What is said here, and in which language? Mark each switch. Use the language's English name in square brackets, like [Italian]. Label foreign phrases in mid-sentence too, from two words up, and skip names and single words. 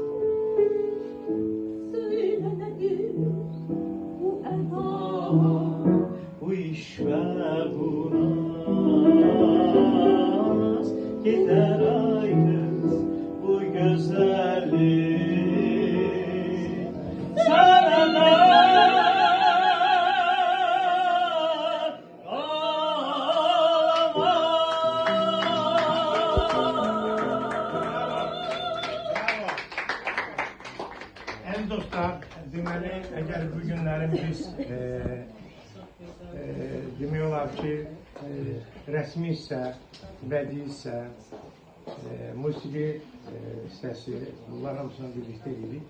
[Turkish] Bu iş ve bu naz. Yeter ay kız, bu güzellik senede [Azerbaijani] Əziz dostlar, deməli, əgər bu günlərin biz demək olar ki, rəsmi isə, bədii isə, musiqi hissəsi, bunlar hamısını birlikdə edirik.